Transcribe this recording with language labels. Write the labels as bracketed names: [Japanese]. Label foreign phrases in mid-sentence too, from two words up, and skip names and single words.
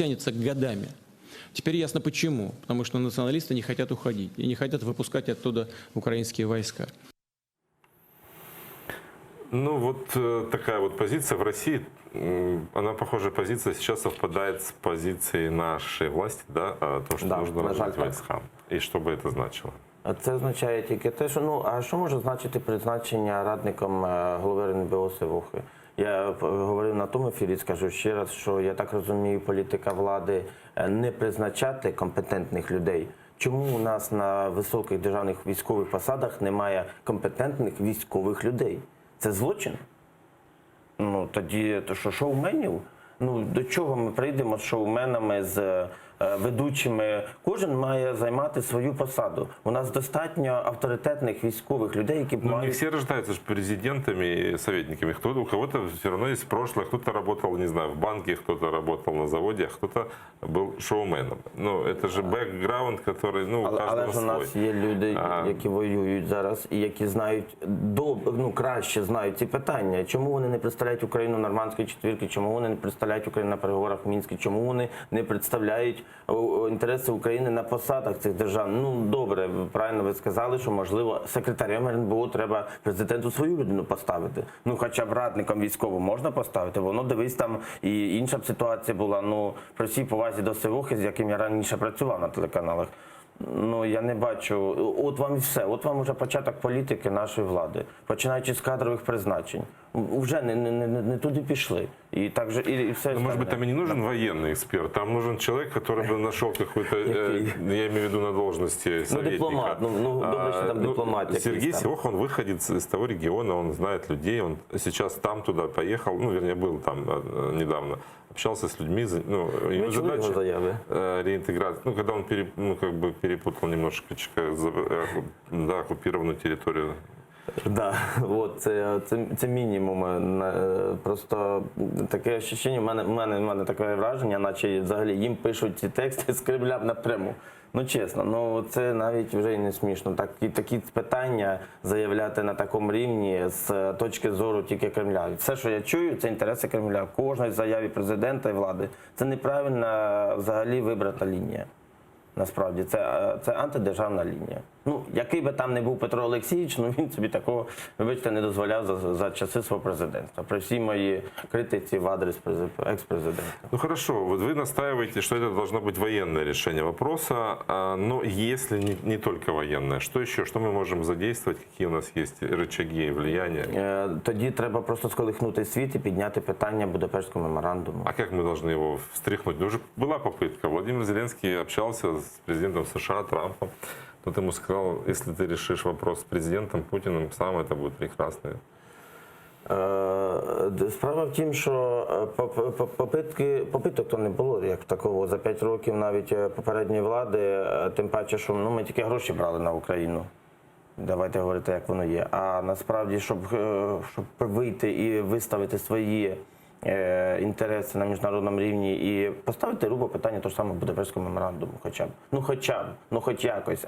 [Russian] Это тянется годами. Теперь ясно почему. Потому что националисты не хотят уходить и не хотят выпускать оттуда украинские войска. Ну вот такая вот позиция в России, она, похожая позиция сейчас совпадает с позицией нашей власти, да, о том, [Ukrainian] що нужно розвивати війська. І що би це значило? Це означає тільки те, що, а що може значити призначення радником голови РНБО Севухи? Я говорив на тому ефірі, скажу ще раз, що я так розумію, політика влади не призначати компетентних людей. Чому у нас на високих державних військових посадах немає компетентних військових людей? Це злочин? Ну, тоді, то що, шоуменів? Ну, до чого ми прийдемо з шоуменами, з ведучими? Кожен має займати свою посаду. У нас достатньо авторитетних військових людей, які Ну, мають... [Russian] не все рождаются президентами и советниками. У кого-то все равно есть прошлое. Кто-то работал, не знаю, в банке, кто-то работал на заводе, а кто-то был шоуменом. Ну, это же бэкграунд, который, ну, у каждого [Ukrainian] Але ж у [Russian] свой. [Ukrainian] нас є люди, які воюють зараз і які знають, краще знають ці питання. Чому вони не представляють Україну в Нормандській четвірці, чому вони не представляють Україну на переговорах в Мінську, чому вони не представляють інтереси України на посадах цих держав? Ну, добре, правильно ви сказали, що, можливо, секретарем РНБО треба президенту свою людину поставити. Ну, хоча б радником військовим можна поставити. Воно, дивись, там і інша б ситуація була, ну, при всій повазі до Севухи, з яким я раніше працював на телеканалах. Ну, я не бачу. От вам і все. От вам уже початок політики нашої влади. Починаючи з кадрових призначень. Вже не туди пішли. [Russian] И также и все. Ну, может быть, там и не нужен военный эксперт, там нужен человек, который бы нашел какой-то, я имею в виду на должности советника. Дипломат, добре, что там дипломат. Сергей Севуха, он выходит из того региона, он знает людей, он сейчас там туда поехал, ну, вернее, был там недавно, общался с людьми, ну, его задача реинтеграция, ну, когда он перепутал немножко оккупированную территорию. [Ukrainian] Да, от, це мінімум. Просто таке відчуття, в мене таке враження, наче взагалі їм пишуть ці тексти з Кремля напряму. Ну чесно, ну це навіть вже і не смішно. Такі питання заявляти на такому рівні з точки зору тільки Кремля. Все, що я чую, це інтереси Кремля. Кожної заяві президента і влади. Це неправильна взагалі вибрана лінія. Насправді, це антидержавна лінія. Ну, який би там не був Петро Олексійович, ну він собі такого, вибачте, не дозволяв за часи свого президентства. При всій моїй критиці в адрес екс-президента. [Russian] Ну хорошо, вот вы настаиваете, что это должно быть военное решение вопроса, но если не только военное, что еще, что мы можем задействовать, какие у нас есть рычаги и влияния? [Ukrainian] Тоді треба просто сколихнути світ і підняти питання Будапештського меморандуму. [Russian] А как мы должны его встряхнуть? Уже была попытка. Владимир Зеленский общался с президентом США Трампом. Тот ему сказал, если ты решишь вопрос с президентом Путиным, сам это будет прекрасно. [Ukrainian] Справа в тім, що попиток то не було, як такого, за 5 років навіть попередньої влади, тим паче, що ми тільки гроші брали на Україну. Давайте говорити, як воно є. А насправді, щоб вийти і виставити свої інтереси на міжнародному рівні і поставити грубо питання того ж самого Будапештського меморандуму хоч якось.